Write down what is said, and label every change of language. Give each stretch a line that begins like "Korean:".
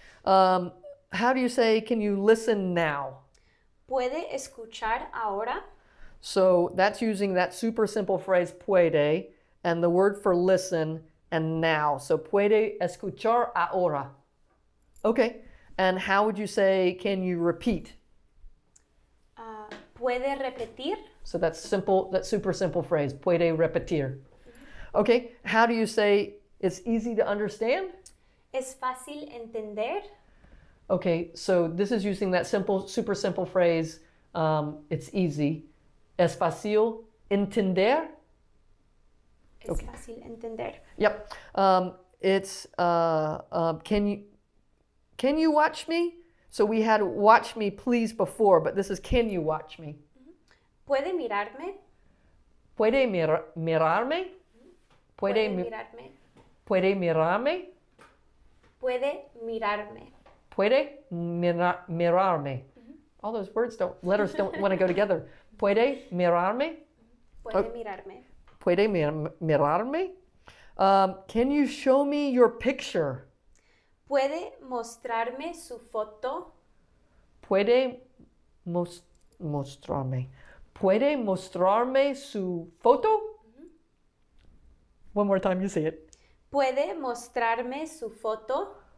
English: How do you say, can you listen now?
Spanish: ¿Puede escuchar ahora?
English: So that's using that super simple phrase puede and the word for listen and now.
Spanish: So puede escuchar ahora.
English: Okay. And how would you say, can you repeat?
Spanish: ¿Puede repetir?
English: So that's simple, that super simple phrase,
Spanish: puede repetir.
English: Okay. How do you say it's easy to understand?
Spanish: ¿Es fácil entender?
English: Okay, so this is using that simple, super simple phrase, it's easy.
Spanish: Es fácil entender? Es
English: Okay.
Spanish: fácil entender.
English: Yep. It's, can you watch me? So we had watch me please before, but this is can you watch me?
Spanish: ¿Puede mirarme? ¿Puede mirarme? ¿Puede mirarme? ¿Puede mirarme? ¿Puede mirarme? Puede mirarme.
English: All those letters don't want to go together.
Spanish: ¿Puede mirarme? ¿Puede mirarme? ¿Puede mirarme?
English: Can you show me your picture?
Spanish: ¿Puede mostrarme su foto? ¿Puede mostrarme? ¿Puede mostrarme su foto?
English: One more time, you say it.
Spanish: ¿Puede mostrarme su foto?